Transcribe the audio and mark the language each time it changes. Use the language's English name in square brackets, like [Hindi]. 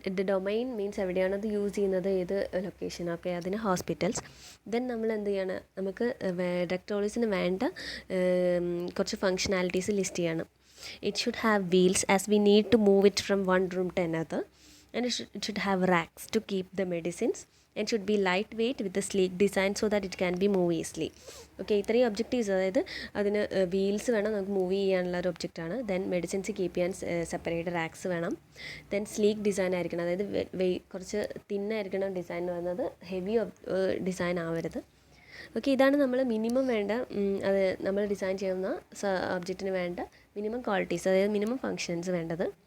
[Malayalam] Domain means എവിടെയാണ് അത് use ചെയ്യുന്നത്, ഏത് ലൊക്കേഷനൊക്കെ, അതിന് ഹോസ്പിറ്റൽസ്. ദെൻ നമ്മൾ എന്ത് ചെയ്യണം, നമുക്ക് ഡ്രഗ് ട്രോളീസിന് വേണ്ട കുറച്ച് ഫങ്ഷനാലിറ്റീസ് ലിസ്റ്റ് ചെയ്യണം. [English] It should have wheels as we need to move it from one room to another. And it should have racks to keep the medicines and should be lightweight with a sleek design so that it can be move easily. [Malayalam] Okay, ഇത്രയും objectives, അതായത് അതിന് wheels വേണം, നമുക്ക് move ചെയ്യാനുള്ള ഒരു ഒബ്ജക്റ്റാണ്. Then medicines keep ചെയ്യാൻ separate റാക്സ് വേണം. Then sleek design ആയിരിക്കണം, അതായത് കുറച്ച് തിന്നായിരിക്കണം ഡിസൈൻ എന്ന് പറയുന്നത്, ഹെവി ഡിസൈൻ ആവരുത്. ഓക്കെ, ഇതാണ് നമ്മൾ മിനിമം വേണ്ട, അത് നമ്മൾ ഡിസൈൻ ചെയ്യുന്ന ഒബ്ജക്റ്റിന് വേണ്ട മിനിമം ക്വാളിറ്റീസ്, അതായത് മിനിമം ഫങ്ഷൻസ് വേണ്ടത്.